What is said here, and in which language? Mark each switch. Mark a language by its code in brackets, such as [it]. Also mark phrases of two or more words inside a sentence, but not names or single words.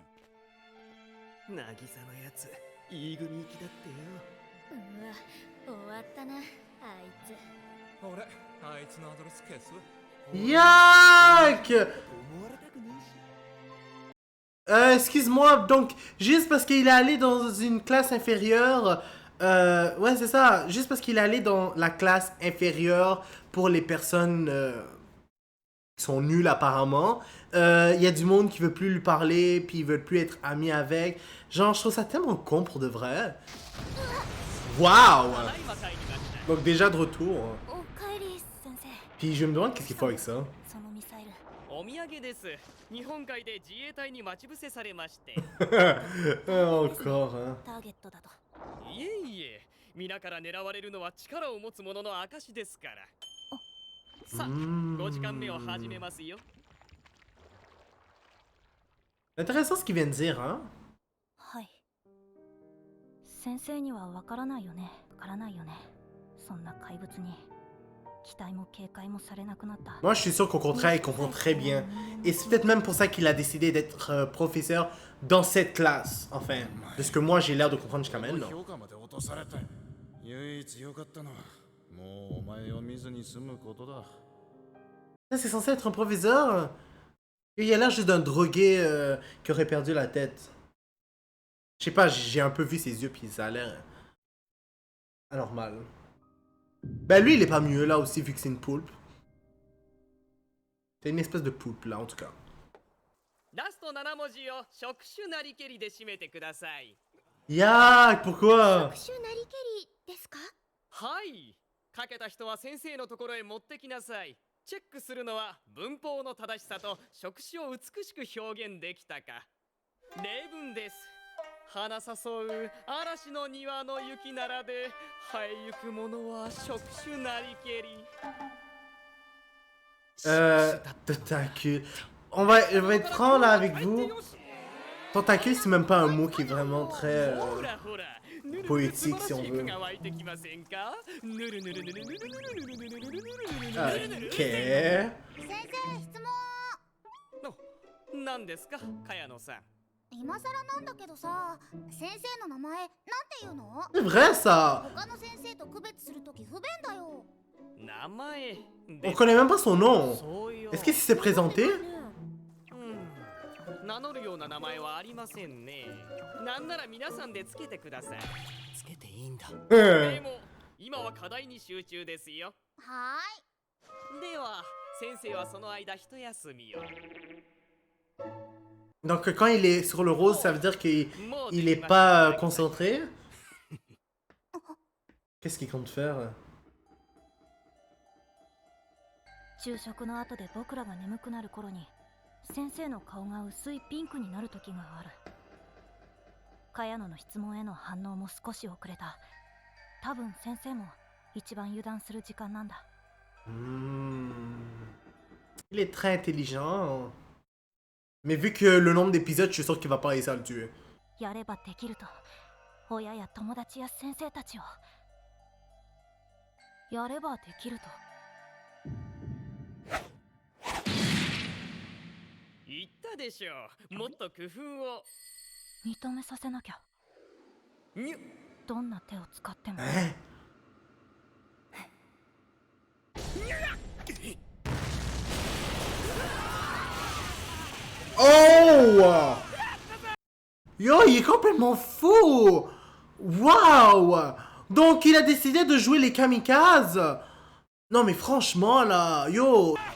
[ja] 渚のやついい組行きだってよ。うわ、終わったな、あいつ。俺、あいつのアドレス消す。 Yak! [fr] Excuse-moi, donc, juste parce qu'il est allé dans une classe inférieure, ouais, c'est ça, juste parce qu'il est allé dans la classe inférieure pour les personnes qui sont nulles apparemment, il y a du monde qui veut plus lui parler, puis ils veulent plus être amis avec. Genre, je trouve ça tellement con pour de vrai. Waouh! Donc, déjà de retour. Puis je me demande qu'est-ce qu'il faut avec ça. [ja] お土産です。日本海で自衛隊に待ち伏せされまして。 [fr] Encore, hein. [ja] ターゲットだと。いえいえ、皆から狙われるのは力を持つ者の証ですから。さあ、5時間目を始めますよ。 [fr] Intéressant ce qu'il vient de dire, hein? [ja] はい。先生にはわからないよね。わからないよね。そんな怪物に。 [fr] Moi, je suis sûr qu'au contraire, il comprend très bien. Et c'est peut-être même pour ça qu'il a décidé d'être professeur dans cette classe. Enfin, de ce que moi, j'ai l'air de comprendre jusqu'à maintenant. Ça, c'est censé être un professeur? Il a l'air juste d'un drogué qui aurait perdu la tête. Je sais pas, j'ai un peu vu ses yeux, puis ça a l'air anormal. Ben lui, il est pas mieux là aussi, vu que c'est une poulpe. C'est une espèce de poulpe là, en tout cas. [ja] ラスト7文字を触手なりけりで締めてください。 [fr] Yak, pourquoi? [ja] 手なりけりですか？はい。書けた人は先生のところへ持ってきなさい。チェックするのは文法の正しさと触手を美しく表現できたか。例文です。花誘う嵐の庭の雪ならで生えゆくものは触手なりけり。 [fr] Tentacule. Je vais être franc là avec vous. Tentacule, c'est même pas un mot qui est vraiment très poétique si on veut. Ok. [ja] 何ですか、茅野さん。今更なんだけどさ、先生の名前なんて言うの？ [fr] C'est vrai ça. [ja] 他の先生と区別するとき不便だよ。名前。 [fr] On connaît même pas son nom. Est-ce qu'il s'est présenté? [ja] 名乗るような名前はありませんね。なんなら皆さんでつけてください。つけていいんだ。でも今は課題に集中ですよ。はーい。では先生はその間一休みを。 [fr] Donc quand il est sur le rose, ça veut dire qu'il est pas concentré? Qu'est-ce qu'il compte faire? [ja] 昼食の後で僕らが眠くなる頃に先生の顔が薄いピンクになる時がある。茅野の質問への反応も少し遅れた。多分先生も一番油断する時間なんだ。 [fr] Il est très intelligent. Mais vu que le nombre d'épisodes, je suis sûr qu'il va pas réussir à le tuer. [ja] やればできると親や友達や先生たちをやればできると言ったでしょう。もっと工夫を認めさせなきゃ。どんな手を使っても。 Oh! [fr] Yo, il est complètement fou! Waouh! Donc il a décidé de jouer les kamikazes! Non mais franchement là, yo!